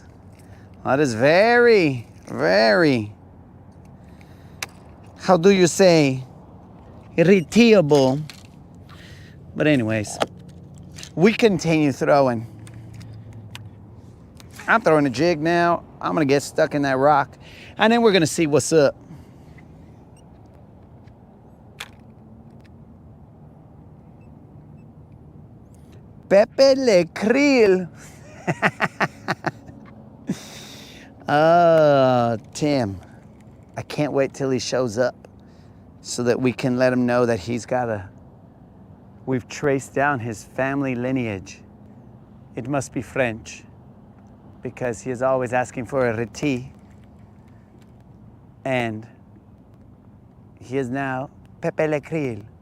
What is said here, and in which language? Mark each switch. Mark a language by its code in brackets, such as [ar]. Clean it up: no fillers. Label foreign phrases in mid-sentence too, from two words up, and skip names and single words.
[en] That is very, very, how do you say, irritable. But anyways, we continue throwing. I'm throwing a jig now. I'm gonna get stuck in that rock, and then we're gonna see what's up. Pepe le Krill. Oh, Tim. I can't wait till he shows up so that we can let him know that we've traced down his family lineage. It must be French, because he is always asking for a reti. And he is now Pepe le Krill.